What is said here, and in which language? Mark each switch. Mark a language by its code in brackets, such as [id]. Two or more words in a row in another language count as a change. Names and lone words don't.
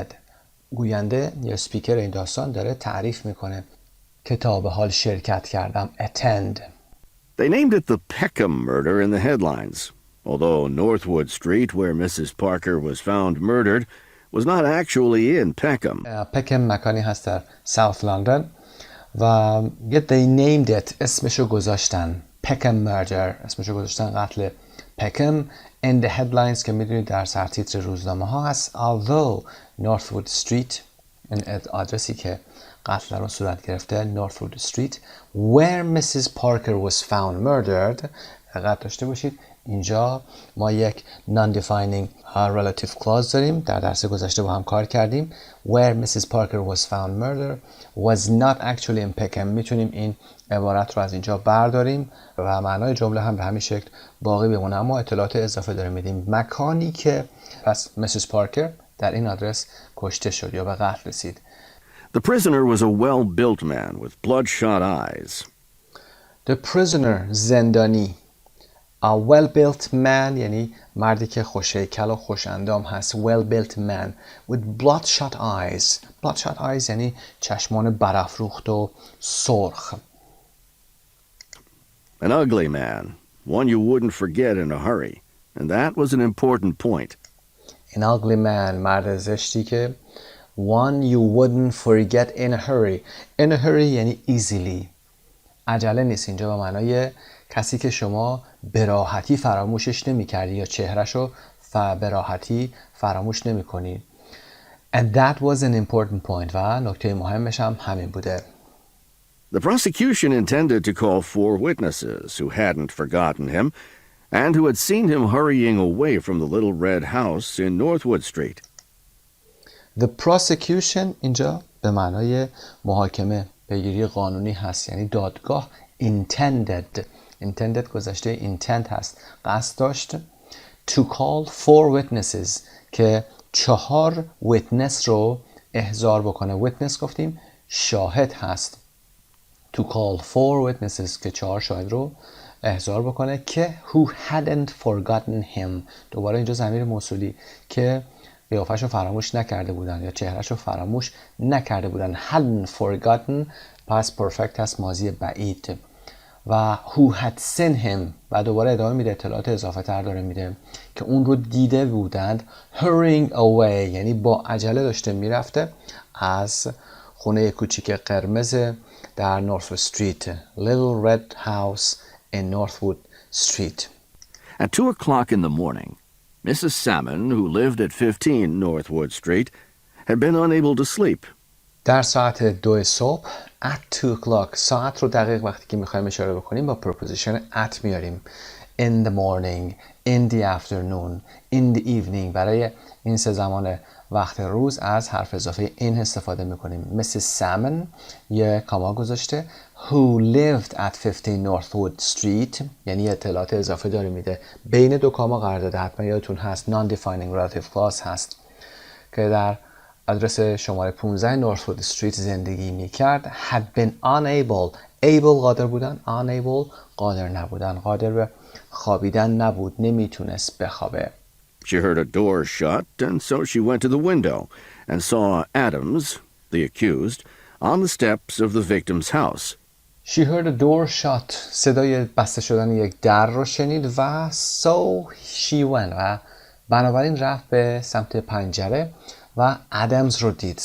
[fa] گوینده یا سپیکر این داستان داره تعریف میکنه که تا به حال شرکت کردم. [en] attend. They named it the Peckham murder in the headlines, although Northwood Street, where Mrs. Parker was found murdered, was not actually in Peckham. [fa] پکم مکانی هست در ساوت لندن و [en] they named it [fa] اسمشو گذاشتن Peckham murder، اسمشو گذاشتن قتل پکم. [en] in the headlines [fa] که میدونید در سرتیتر روزنامه ها هست. although Northwood Street این آدرسی که قتل رو صورت گرفته Northwood Street [en] where Mrs. Parker was found murdered. [fa] دقت داشته باشید اینجا ما یک [en] non-defining relative clause [fa] داریم، در درس گذشته با هم کار کردیم. [en] where Mrs. Parker was found murdered was not actually in Peckham. [fa] میتونیم این عبارت رو از اینجا برداریم و معنای جمله هم به همین شکل باقی بمونه، اما اطلاعات اضافه داریم میدیم. مکانی که پس Mrs. Parker در این آدرس کشته شد یا به قتل رسید. [en] The prisoner was a well-built man with bloodshot eyes. The prisoner [fa] زندانی. [en] A well-built man [fa] یعنی مردی که خوش‌هیکل و خوش‌اندام هست. [en] well-built man with bloodshot eyes. bloodshot eyes [fa] یعنی چشمان برافروخت و سرخ. [en] An ugly man, one you wouldn't forget in a hurry, and that was an important point. An ugly man [fa] مرد زشتی که [en] one you wouldn't forget in a hurry. in a hurry یعنی easily. [fa] عجله نیست، اینجا به معنای کسی که شما به راحتی فراموشش نمی کردی یا چهرهشو به راحتی فراموش نمی کنی. [en] And that was an important point [fa] و نکته مهمش هم همین بوده. [en] The prosecution intended to call 4 witnesses who hadn't forgotten him and who had seen him hurrying away from the little red house in Northwood Street. The prosecution [fa] اینجا به معنای محاکمه پیگیری قانونی هست، یعنی دادگاه. intended گذشته intent هست، قصد داشت. [en] to call 4 witnesses [fa] که 4 witness رو احضار بکنه. witness گفتیم شاهد هست. [en] to call 4 witnesses [fa] که 4 شاهد رو احضار بکنه که [en] who hadn't forgotten him. [fa] دوباره اینجا ضمیر موصولی که قیافش رو فراموش نکرده بودن یا چهرهش رو فراموش نکرده بودن. [en] hadn't forgotten [fa] پس پرفکت هست، ماضی بعید. و [en] who had seen him [fa] و دوباره ادامه میده، اطلاعات اضافه تر داره میده که اون رو دیده بودند. [en] hurrying away [fa] یعنی با عجله داشته میرفته از خونه کوچیک قرمز در نورثوود استریت. [en] little red house in Northwood Street. At 2 o'clock in the morning, Mrs. Salmon, who lived at 15 Northwood Street, had been unable to sleep. [fa] در ساعت 2 صبح [en] at 2 o'clock [fa] ساعت رو دقیق وقتی که میخوایم اشاره بکنیم با [en] preposition at [fa] میاریم. [en] In the morning, in the afternoon, in the evening. [fa] برای این سه زمان وقت روز از حرف اضافه in استفاده میکنیم. Mrs. Salmon یه کاما گذاشته. [en] Who lived at 15 Northwood Street [fa] یعنی اطلاعات اضافه داره میده. بین دو کاما قرار داده. حتما یادتون هست [en] non-defining relative clause [fa] هست که در آدرس شماره 15 Northwood Street زندگی میکرد. [en] Had been unable. able [fa] قادر بودن. [en] unable [fa] قادر نبودن. قادر به خوابیدن نبود. نمیتونست بخوابه. [en] She heard a door shut, and so she went to the window and saw Adams, the accused, on the steps of the victim's house. She heard a door shut. [fa] صدای بسته شدن یک در رو شنید و [en] so she went [fa] و بنابراین رفت به سمت پنجره و ادمز رو دید.